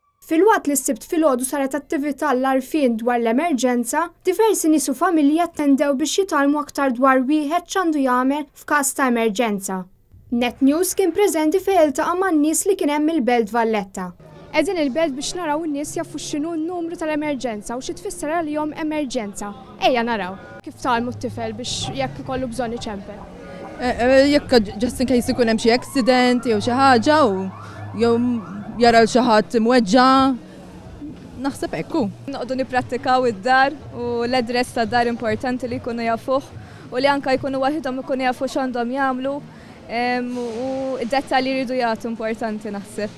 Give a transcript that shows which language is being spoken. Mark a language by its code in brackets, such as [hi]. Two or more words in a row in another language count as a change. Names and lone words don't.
[mt] Filwaqt li s-sibt filgħodu saret attività l-għarfien dwar l-emerġenza, diversi nies u familji attendew biex jitalmu aktar dwar wieħed x'għandu jagħmel f'każ ta' emerġenza. Net News kien preżenti fejn iltaqa' man-nies li kien hemm il-Belt Valletta. Qegħdin il-belt biex naraw in-nies jafu x'inhu n-numru tal-emerġenza u xi tfisser għalihom emerġenza. Ejja naraw kif talmu t-tifel biex jekk ikollu bżonn iċempel. Jekk [en] just in case [mt] ikun hemm xi accident jew xi ħaġa jew jara xi ħadd imweġġa' naħseb hekk hu. Noqogħdu nipprattikaw id-dar u l-adress tad-dar importanti li jkunu jafuh u li anke jkunu waħedhom ikunu jafu x'għandhom jagħmlu u d-dettalji jridu jagħtu importanti naħseb.